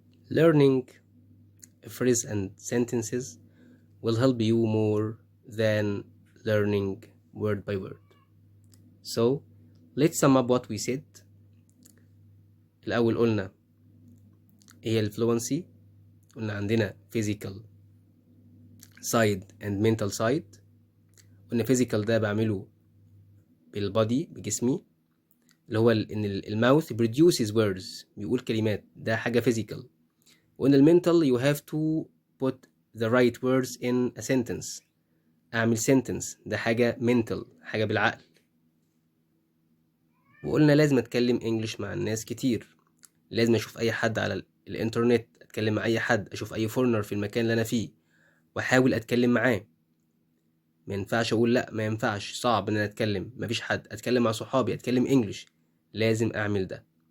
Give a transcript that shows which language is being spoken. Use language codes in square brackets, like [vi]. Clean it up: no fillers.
[en] Learning phrases and sentences will help you more than learning word by word. So let's sum up what we said. [ar] الأول قلنا هي الفلونسي. قلنا عندنا [en] physical side and mental side. [ar] قلنا physical ده بعمله بالبادي، بجسمي، اللي هو إن الماوث [en] produces words، [ar] بيقول كلمات، ده حاجة physical. وقلنا المنتال [en] you have to put the right words in a sentence، [ar] أعمل sentence، ده حاجة mental، حاجة بالعقل. وقلنا لازم أتكلم إنجليش مع الناس كتير، لازم أشوف أي حد على الإنترنت، أتكلم مع أي حد، أشوف أي فورنر في المكان اللي أنا فيه وأحاول أتكلم معاه. ما ينفعش أقول لأ، ما ينفعش، صعب إن أنا أتكلم، مفيش حد، أتكلم مع صحابي، أتكلم إنجليش، لازم أعمل ده.